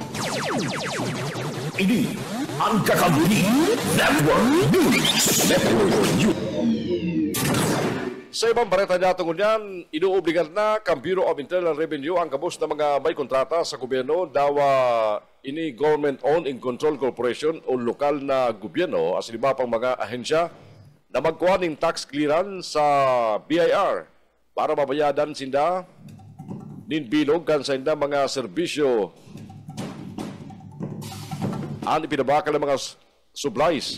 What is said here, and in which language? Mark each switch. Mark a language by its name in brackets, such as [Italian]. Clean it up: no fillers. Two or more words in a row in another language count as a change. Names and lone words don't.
[Bikol] Ini ang Kakampi Network News. Network News. Sa ibang bareta niya tungkol yan, inuobligar na kang Bureau of Internal Revenue ang kabus na mga may kontrata sa gobyerno dawa ini [English] government-owned and controlled corporation [Bikol] o lokal na gobyerno as lima pang mga ahensya na magkuha ng [English] tax clearance [Bikol] sa BIR para mabayadan sinda nin bilog kan sa inda mga serbisyo ang ipinabakal ng mga supplies.